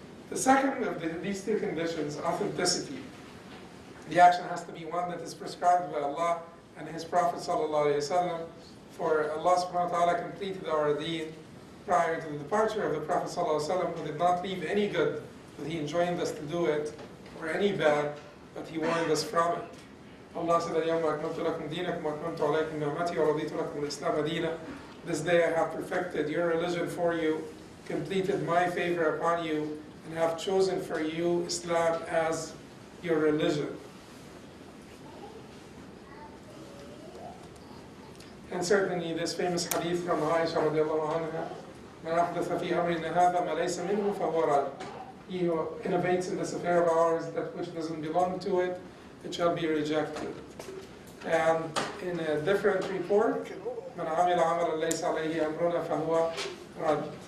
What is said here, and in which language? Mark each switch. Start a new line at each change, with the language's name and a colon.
English: The second of these two conditions, authenticity. The action has to be one that is prescribed by Allah and His Prophet ﷺ. For Allah subhanahu wa ta'ala completed our deen prior to the departure of the Prophet ﷺ, who did not leave any good, but He enjoined us to do it, or any bad, but He warned us from it. Allah said,
Arabic: اليوم أكملت لكم دينكم وأتممت عليكم نعمتي ورضيت لكم الإسلام دينا.
English: This day I have perfected your religion for you, completed my favor upon you, and have chosen for you Islam as your religion. And certainly this famous hadith from Aisha radiallahu anha,
Arabic: من أحدث في أمرنا هذا ما ليس منه فهو رد.
English: he who innovates in this affair of ours that which doesn't belong to it, it shall be rejected. And in a different report,
Arabic: من عمل عملا ليس عليه أمرنا فهو رد.